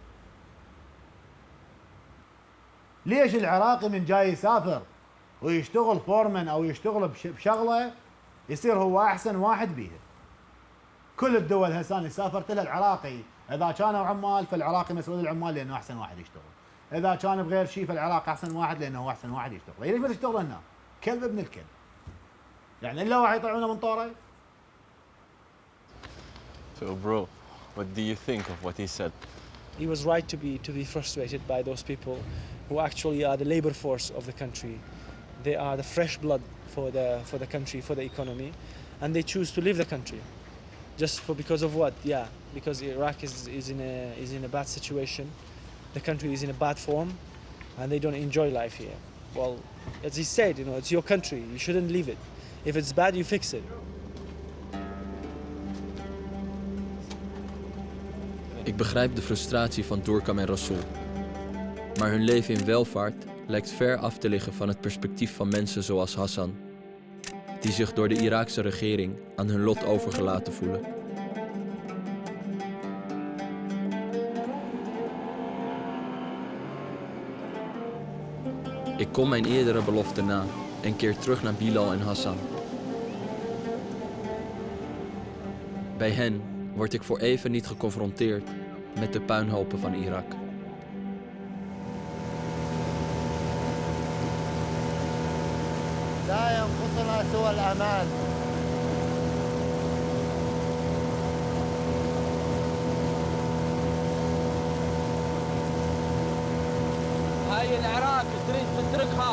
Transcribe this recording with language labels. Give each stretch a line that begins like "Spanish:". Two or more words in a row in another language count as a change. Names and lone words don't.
Arabic: ليش العراقي من جاي يسافر ويشتغل فورمان او يشتغل بشغله يصير هو احسن واحد بيها؟ كل الدول هسه اللي سافرت لها العراقي اذا كانوا عمال فالعراقي مسؤول العمال لانه احسن واحد يشتغل، اذا كان بغير شيء فالعراقي احسن واحد لانه هو احسن واحد يشتغل. ليش ما تشتغل هنا؟ كلب ابن الكلب. يعني الا واحد يطلعونه من طوره.
English: So bro, what do you think of what he said? He was right to be frustrated by those people who actually are the labor force of the country. They are the fresh blood for the country, for the economy, and they choose to leave the country. Just because of what? Yeah, because Iraq is in a bad situation. The country is in a bad form, and they don't enjoy life here. Well, as he said, you know, it's your country. You shouldn't leave it. If it's bad, you fix it.
Dutch: Ik begrijp de frustratie van Doorkam en Rasool. Maar hun leven in welvaart lijkt ver af te liggen van het perspectief van mensen zoals Hassan, die zich door de Iraakse regering aan hun lot overgelaten voelen. Ik kom mijn eerdere belofte na en keer terug naar Bilal en Hassan. Bij hen word ik voor even niet geconfronteerd met de puinhopen van Irak.
Arabic: لا ينقصنا سوى الأمان. هاي العراق تريد تتركها؟